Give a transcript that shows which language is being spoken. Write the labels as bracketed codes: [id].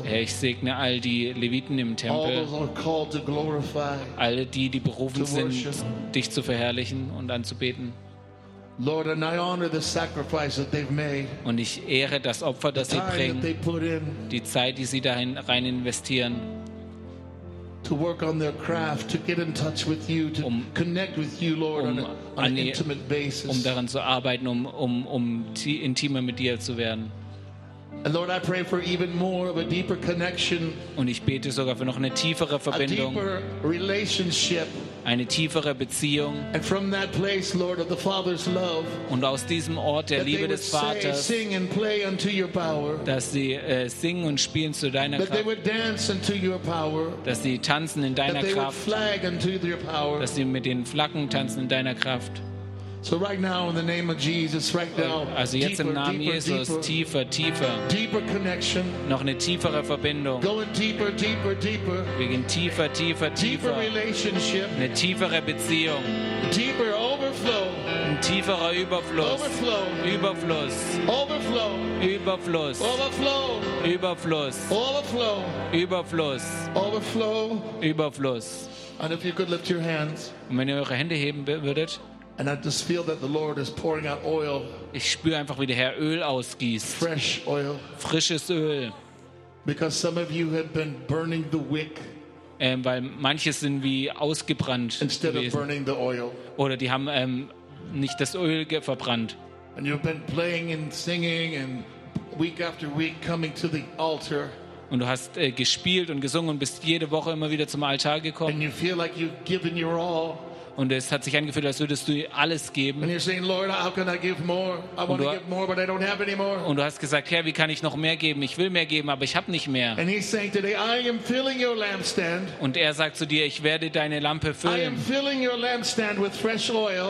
[de] Herr, ich segne all die Leviten im Tempel. [en] All those are called to glorify. [de] Alle die, die berufen sind, dich zu verherrlichen und anzubeten. [en] Lord, and I honor the sacrifice that they've made. [de] Und ich ehre das Opfer, das sie bringen. [en] That they put in, [de] die Zeit, die sie dahin rein investieren. [en] To work on their craft, to get in touch with you, to connect with you, Lord, on an intimate basis. [de] Um daran zu arbeiten, um intimer mit dir zu werden. [en] And Lord, I pray for even more of a deeper connection. [de] Und ich bete sogar für noch eine tiefere Verbindung. [en] A deeper relationship. [de] Eine tiefere Beziehung. [en] And from that place, Lord, of the Father's love. [de] Und aus diesem Ort der Liebe des Vaters. [en] Say, sing and play unto your power. [de] Dass sie singen und spielen zu deiner Kraft. [en] That they would dance unto your power. [de] Dass sie tanzen in deiner [en] that [de] Kraft. [en] They would flag unto your power. [de] Dass sie mit den Flaggen tanzen in deiner Kraft. [en] So right now in the name of Jesus, right now. [de] Also jetzt [en] deeper, [de] im Namen [en] deeper, [de] Jesus, [en] deeper, [de] tiefer, tiefer. [en] Deeper connection. [de] Noch eine tiefere Verbindung. [en] Going deeper, deeper, deeper. [de] Wir gehen tiefer, tiefer, tiefer. [en] Deeper relationship. [de] Eine tiefere Beziehung. [en] Deeper overflow. [de] Ein tieferer Überfluss. [en] Overflow. [de] Überfluss. [en] Overflow. [de] Überfluss. [en] Overflow. [de] Überfluss. [en] Overflow. [de] Überfluss. [en] Overflow. [de] Überfluss. [en] And if you could lift your hands. [de] Und wenn ihr eure Hände heben würdet. [en] And I just feel that the Lord is pouring out oil. [de] Ich spüre einfach, wie der Herr Öl ausgießt. [en] Fresh oil. [de] Frisches Öl. [en] Because some of you have been burning the wick. [de] Weil manche sind wie ausgebrannt. [en] Instead [de] gewesen. [en] Of burning the oil. [de] Oder die haben nicht das Öl verbrannt. [en] And you've been playing and singing and week after week coming to the altar. [de] Und du hast gespielt und gesungen und bist jede Woche immer wieder zum Altar gekommen. [en] And you feel like you've given your all. [de] Und es hat sich angefühlt, als würdest du alles geben. Und du hast gesagt, Herr, wie kann ich noch mehr geben? Ich will mehr geben, aber ich habe nicht mehr. [en] And he's saying today, I am filling your lampstand. [de] Und er sagt zu dir, ich werde deine Lampe füllen. [en] I am filling your lampstand with fresh oil,